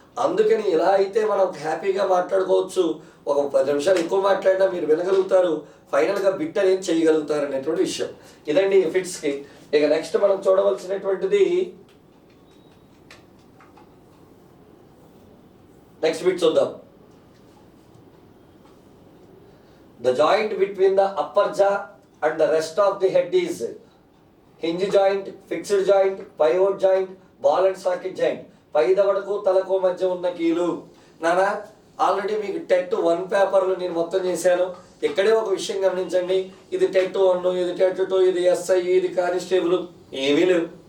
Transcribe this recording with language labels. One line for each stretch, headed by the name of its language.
Telugu: అందుకని ఇలా అయితే మనం హ్యాపీగా మాట్లాడుకోవచ్చు. ఒక 10 నిమిషాలు ఎక్కువ మాట్లాడినా మీరు వినగలుగుతారు, ఫైనల్గా బిట్ అనేది చేయగలుగుతారు అనేటువంటి విషయం. ఇదండి ఎఫిడ్స్కి. ఇక నెక్స్ట్ మనం చూడవలసినటువంటిది నెక్స్ట్ బిట్ చూద్దాం.
English: The joint between the upper jaw and the rest of the head is hinge joint, fixed joint, pivot joint, ball and socket joint.
Telugu: పై దవడకు తలకు మధ్య ఉన్న కీలు. నానా ఆల్రెడీ మీకు టెట్ 1 పేపర్లు నేను మొత్తం చేశాను. ఇక్కడే ఒక విషయం గమనించండి, ఇది టెట్ 1, ఇది టెట్ 2, ఇది ఎస్ఐ, ఇది కానిస్టేబుల్ ఏమీ లేవు.